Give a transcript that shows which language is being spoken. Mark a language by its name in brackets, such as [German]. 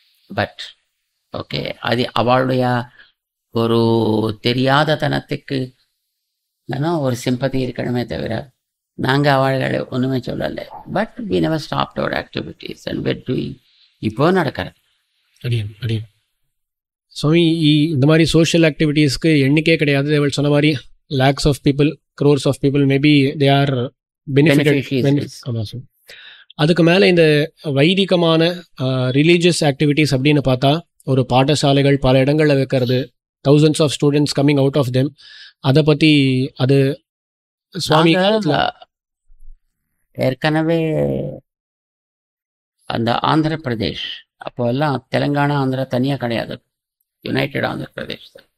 [Tamil] But okay, அது அவளுடைய ஒரு தெரியாத தனத்துக்கு ஒரு சிம்பத்தி இருக்கணுமே தவிர நாங்கள் அவர்களை ஒன்றுமே சொல்லலை. [English] But we never stopped our activities and what doing. [Tamil] இப்போ நடக்கிறது. சுவாமி, இந்த மாதிரி சோஷியல் ஆக்டிவிட்டீஸ்க்கு எண்ணிக்கையே கிடையாது. சொன்ன மாதிரி [English] lakhs of people, crores of people, maybe they are benefited. [Tamil] அதுக்கு மேலே இந்த வைதிகமான ரிலீஜியஸ் ஆக்டிவிட்டீஸ் அப்படின்னு பார்த்தா ஒரு பாடசாலைகள் பல இடங்களில் வைக்கிறது, [English] thousands of students coming out of them. [Tamil] அதை பற்றி அது சுவாமி ஏற்கனவே அந்த ஆந்திர பிரதேஷ் அப்போ எல்லாம் தெலுங்கானா ஆந்திரா தனியாக கிடையாது, யுனைடெட் ஆந்திர பிரதேஷ்.